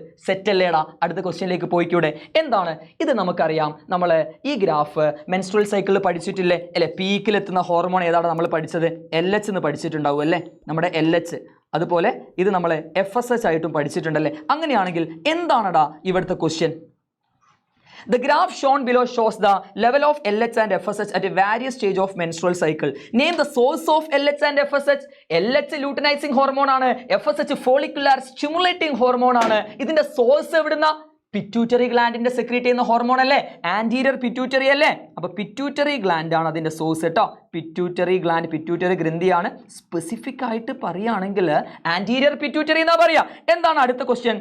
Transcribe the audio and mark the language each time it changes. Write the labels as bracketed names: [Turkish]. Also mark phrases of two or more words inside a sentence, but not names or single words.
[Malayalam] സെറ്റ് അല്ലേടാ? അടുത്ത ക്വസ്റ്റ്യനിലേക്ക് പോയിക്കൂടെ? എന്താണ് ഇത്? നമുക്കറിയാം, നമ്മൾ ഈ ഗ്രാഫ് മെൻസ്ട്രുവൽ സൈക്കിളിൽ പഠിച്ചിട്ടില്ലേ അല്ലെ? പീക്കിലെത്തുന്ന ഹോർമോൺ ഏതാണ് നമ്മൾ പഠിച്ചത്? LH എന്ന് പഠിച്ചിട്ടുണ്ടാവും അല്ലേ, നമ്മുടെ LH. അതുപോലെ ഇത് നമ്മൾ FSH ആയിട്ടും പഠിച്ചിട്ടുണ്ടല്ലേ. അങ്ങനെയാണെങ്കിൽ എന്താണടാ ഇവിടുത്തെ ക്വസ്റ്റ്യൻ? [English] The graph shown below shows the level of LH and FSH at a various stage of menstrual cycle. Name the source of LH and FSH. [Malayalam] LH [English] luteinizing hormone [Malayalam] ആണ്, FSH [English] follicular stimulating hormone [Malayalam] ആണ്. ഇതിന്റെ സോഴ്സ് എവിടുന്ന? പിറ്റ്യൂട്ടറി ഗ്ലാൻഡിന്റെ സെക്രീറ്റ് ചെയ്യുന്ന ഹോർമോൺ അല്ലേ, ആന്റീരിയർ പിറ്റ്യൂട്ടറി അല്ലേ. അപ്പൊ പിറ്റ്യൂട്ടറി ഗ്ലാൻഡ് ആണ് അതിന്റെ സോഴ്സ് കേട്ടോ. പിറ്റ്യൂട്ടറി ഗ്ലാൻഡ്, പിറ്റ്യൂട്ടറി ഗ്രന്ഥിയാണ്. സ്പെസിഫിക് ആയിട്ട് പറയുകയാണെങ്കിൽ ആന്റീരിയർ പിറ്റ്യൂട്ടറി എന്നാ പറയാ. എന്താണ് അടുത്ത ക്വസ്റ്റ്യൻ?